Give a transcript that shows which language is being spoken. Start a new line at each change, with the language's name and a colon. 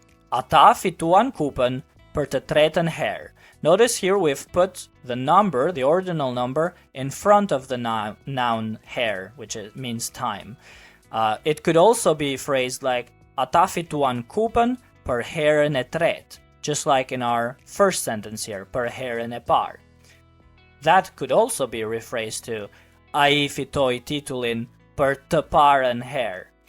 Albanian: Ata fituan kupën për të tretën herë.
English: Notice here we've put the number, the ordinal number, in front of the noun herë, which means time. It could also be phrased like
Albanian: Ata fituan kupën për herën e tretë,
English: just like in our first sentence here,
Albanian: për herën e parë.
English: That could also be rephrased to
Albanian: ai fitoi titullin për të parën herë.